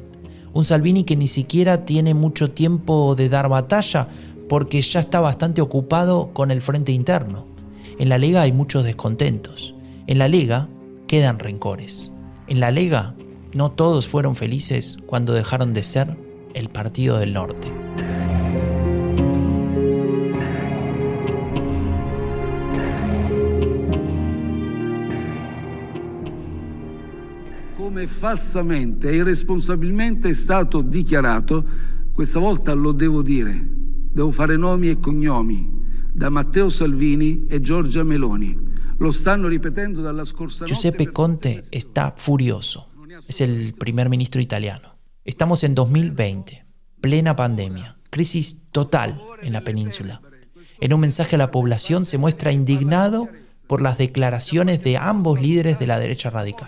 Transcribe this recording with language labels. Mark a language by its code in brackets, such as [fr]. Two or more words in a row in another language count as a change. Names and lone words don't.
[es] Un Salvini que ni siquiera tiene mucho tiempo de dar batalla porque ya está bastante ocupado con el frente interno. En la Lega hay muchos descontentos. En la Lega quedan rencores. En la Lega no todos fueron felices cuando dejaron de ser el Partido del Norte. [it] Come falsamente e irresponsabilmente è stato dichiarato, questa volta lo devo dire, devo fare nomi e cognomi, da Matteo Salvini e Giorgia Meloni. Lo stanno ripetendo dalla scorsa notte. [es] Giuseppe Conte está furioso. Es el primer ministro italiano. Estamos en 2020, plena pandemia, crisis total en la península. En un mensaje a la población se muestra indignado por las declaraciones de ambos líderes de la derecha radical.